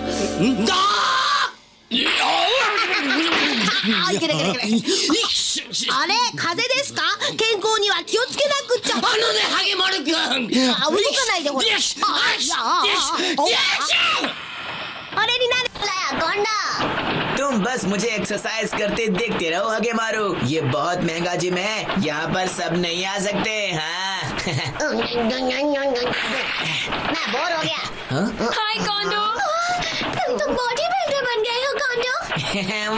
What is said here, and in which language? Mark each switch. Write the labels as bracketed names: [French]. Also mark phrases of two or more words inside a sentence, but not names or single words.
[Japanese] だあ、いけない。あれ、風邪ですか？健康には気をつけなくっちゃ。ハゲマルくん。動かないでほら。あれになる。 [Hindi] तुम बस मुझे एक्सरसाइज करते देखते रहो हगे मारू। ये बहुत महंगा जिम है, यहाँ पर सब नहीं आ सकते। हाँ मैं बोर हो गया। हाय कोंडो, तुम तो [English] body builder [Hindi] बन गए हो कोंडो।